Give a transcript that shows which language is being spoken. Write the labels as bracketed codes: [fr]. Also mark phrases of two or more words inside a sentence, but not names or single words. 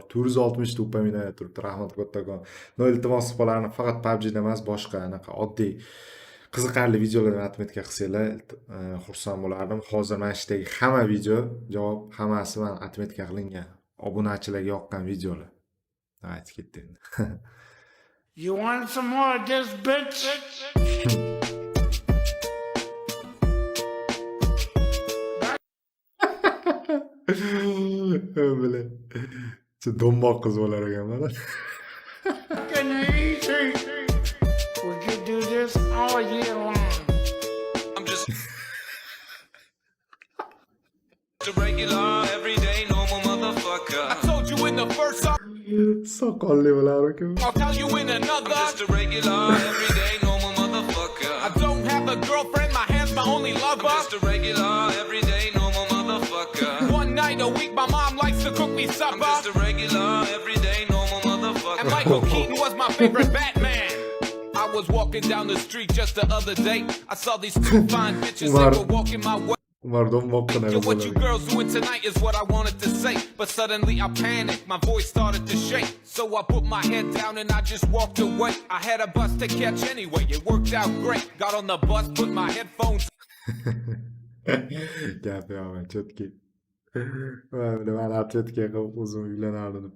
[uz] 460 ta upaminoya turibdi. Rahmat kattakon. No iltimos qilib faqat PUBG da emas, boshqa anaqa oddiy qiziqarli videolarni atmetka qilsanglar xursand bo'lardim. Hozir mana shudagi hamma video javob hammasi mana atmetka qilingan. Obunachilarga yoqqan videolar. Aytib ketdi endi. [en] You want some more of this, bitch? [tr] Böyle. [uz] Domboq qiz bo'lar ekan mana. [en] Fucking easy. Would you do this all year long? I'm just a regular, everyday, normal motherfucker. I told you in the first song, [uz] Soqolli bo'lar ekan. [en] I'll tell you in another. I'm just a regular, everyday, normal motherfucker. I don't have a girlfriend, my hand's my only lover. I'm just a regular, everyday, normal motherfucker. One night a week, my mom likes to cook me supper. I'm just a regular, everyday, normal motherfucker. And Michael Keaton was my favorite Batman. I was walking down the street just the other day. I saw these two fine bitches that were walking my way. [uz] Umar domboq qiladi. [en] Yo, what you girls doing tonight is what I wanted to say. But suddenly I panicked, my voice started to shake. So I put my head down and I just walked away. I had a bus to catch anyway, it worked out great. Got on the bus, put my headphones. [uz] Gapi yo'q, chotki. Mana men atletika qilib o'zim uylanardim deb.